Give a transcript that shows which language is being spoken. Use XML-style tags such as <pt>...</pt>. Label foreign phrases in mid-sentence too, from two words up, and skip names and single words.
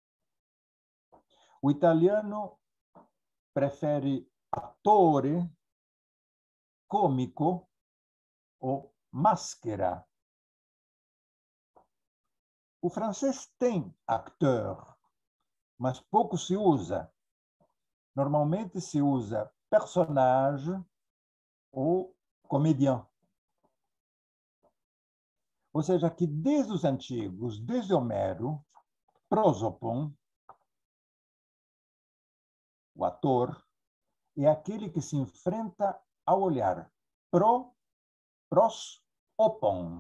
<pt>O italiano prefere attore, cômico ou máscara. O francês tem acteur, mas pouco se usa. Normalmente se usa personnage ou comédien. Ou seja, que desde os antigos, desde Homero, prosopon, o ator, é aquele que se enfrenta ao olhar pro prosopon.</pt>